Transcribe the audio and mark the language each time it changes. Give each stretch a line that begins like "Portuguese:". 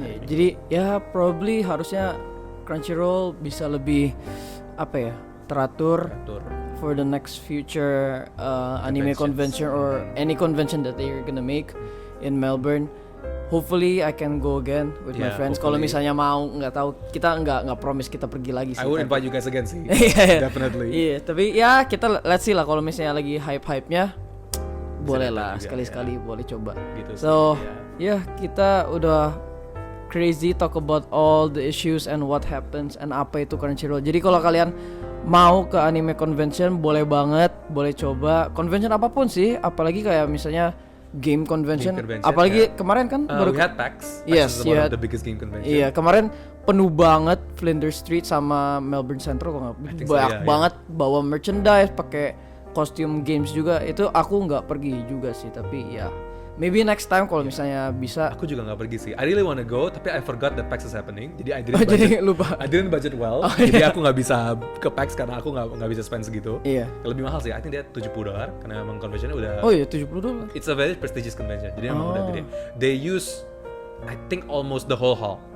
Indonesian: Jadi ya
English: probably
Indonesian: harusnya Crunchyroll bisa lebih teratur
English: for the next future anime convention or any convention that they're gonna make in Melbourne. Hopefully I can go again with my friends.
Indonesian: Kalau misalnya mau, nggak tahu, kita nggak promise kita pergi lagi sih.
English: I would invite you guys again
Indonesian: sih.
English: Definitely.
Indonesian: Tapi ya kita
English: let's see
Indonesian: lah, kalau misalnya lagi hype-nya boleh lah sekali-sekali boleh coba. Gitu
English: so
Indonesian: kita udah
English: crazy talk about all the issues and what happens and
Indonesian: apa itu Crunchyroll. Jadi kalau kalian mau ke anime convention boleh banget, boleh coba convention apapun sih, apalagi kayak misalnya game convention apalagi kemarin kan baru
English: we had PAX. Yes, one of the biggest game convention.
Indonesian: Iya, kemarin penuh banget Flinders Street sama Melbourne Central, kok nggak banyak banget bawa merchandise, pakai kostum games juga. Itu aku nggak pergi juga sih, tapi ya
English: maybe next time
Indonesian: kalau misalnya bisa. Aku juga nggak pergi sih.
English: I really wanna go,
Indonesian: tapi
English: I forgot that PAX is happening.
Indonesian: Jadi
English: I didn't budget well.
Indonesian: Jadi aku nggak bisa ke PAX karena aku nggak bisa spend segitu. Lebih mahal sih.
English: I think
Indonesian: dia $70 karena emang conventionnya udah. $70.
English: It's a very prestigious convention.
Indonesian: Jadi emang udah gede.
English: They use I think almost the whole hall.